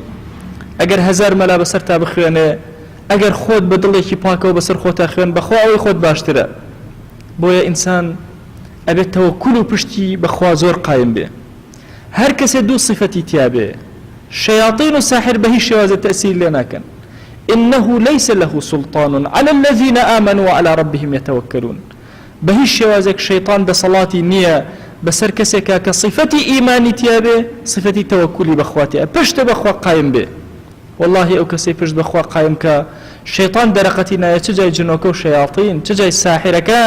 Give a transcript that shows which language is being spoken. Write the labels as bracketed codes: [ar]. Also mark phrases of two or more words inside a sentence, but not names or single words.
[ckb] ئەگەر 1000 مەلا بەسەر تا بخوێنێ ئەگەر خۆت بە دڵێکی پاکەوە بەسەر خۆتا خوێن بەخوا ئەوەی خۆت باشترە. بۆیە ئینسان ئەبێت تەوەکوول و پشتی بەخوا زۆر قایم بێ. هەر کەسێ دوو صفەتی تیا بێ شەیاطین و ساحر بە هیچ شێوازە تەئسیر لێ ناکەن. [ar] إنه ليس له سلطان على الذين آمنوا وعلى ربهم يتوكلون. [ckb] بە هیچ شێوازێک شەیطان دەسەڵاتی نییە بەسەر کەسێکە کە صفەتی ئیمانی تیا بێ صفەتی تەوەکولی بەخوا تیا پشتە بەخوا قایم بێ. والله ئەو کەسەی پشت بەخوا قایم کە شەیطان دەرەقەتی نایە چ جای جنۆکە و شەیاطین چ جای ساحرەکان.